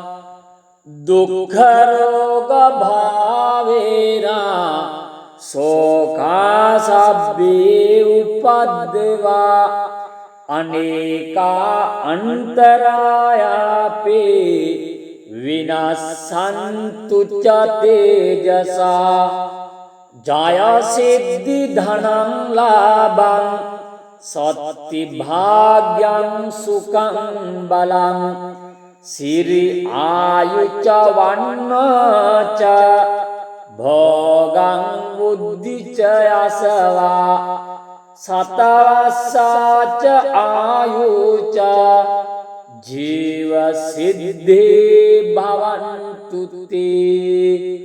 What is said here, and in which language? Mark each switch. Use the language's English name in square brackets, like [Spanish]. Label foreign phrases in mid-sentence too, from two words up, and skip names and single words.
[Pali] දුක්ඛරෝග භාවේනා සෝකා සබ්බේ උපද්දවා අනේකා අන්තරායාපේ විනස්සන්තු ච තේජසා ජයසිද්ධි ධනං ලාභං සත්ති භාග්‍යං සුඛං බලං සිරි ආයුච වන්නච භෝගං බුද්ධිච යසවා සතවස්සාච ආයුච ජීව සිද්ධේ භවන්තු තේ